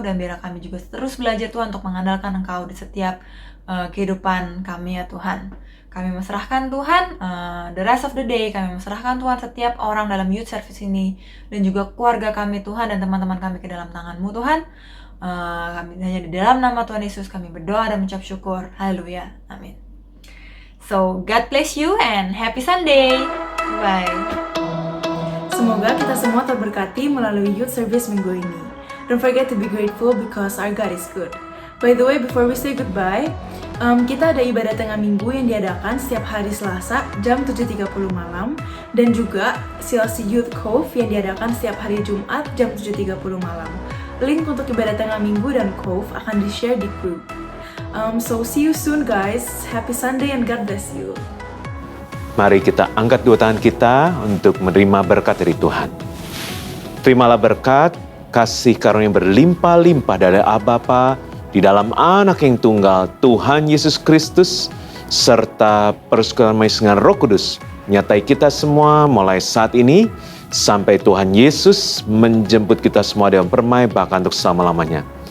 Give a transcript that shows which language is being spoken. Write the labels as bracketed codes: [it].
[id] Dan biar kami juga terus belajar Tuhan untuk mengandalkan Engkau di setiap kehidupan kami ya Tuhan. Kami mesrahkan Tuhan [en] the rest of the day, [id] kami mesrahkan Tuhan setiap orang dalam youth service ini, dan juga keluarga kami Tuhan, dan teman-teman kami ke dalam tangan-Mu Tuhan. Kami hanya di dalam nama Tuhan Yesus kami berdoa dan mengucap syukur. Haleluya, amin. [en] So God bless you and happy Sunday. Bye. [id] Semoga kita semua terberkati melalui youth service minggu ini. [en] Don't forget to be grateful because our God is good. By the way, before we say goodbye, [id] kita ada ibadah tengah minggu yang diadakan setiap hari Selasa jam 7.30 malam, dan juga CLC Youth Cove yang diadakan setiap hari Jumat jam 7.30 malam. Link untuk ibadah tengah minggu dan Cove akan di-share di group. [en] So see you soon guys. Happy Sunday and God bless you. [id] Mari kita angkat dua tangan kita untuk menerima berkat dari Tuhan. Terimalah berkat, kasih karunia yang berlimpah-limpah dari Aba Bapa di dalam Anak yang tunggal, Tuhan Yesus Kristus, serta persekutuan dengan Roh Kudus menyertai kita semua mulai saat ini sampai Tuhan Yesus menjemput kita semua dengan permai bahkan untuk selama-lamanya.